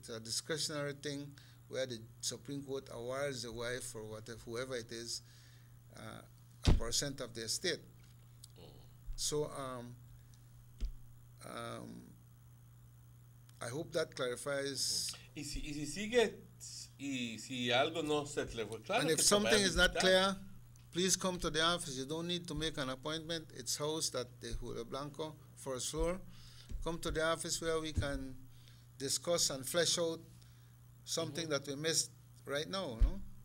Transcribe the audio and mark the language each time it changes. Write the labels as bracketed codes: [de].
[en] It's a discretionary thing where the Supreme Court awards the wife or whoever it is a percent of the estate. So I hope that clarifies. [es] Y si sigue, y si algo no se le fue claro. [en] And if something is not clear, please come to the office. You don't need to make an appointment. It's housed at the Julio Blanco, first floor. Come to the office where we can discuss and flesh out something that we missed right now, ¿no?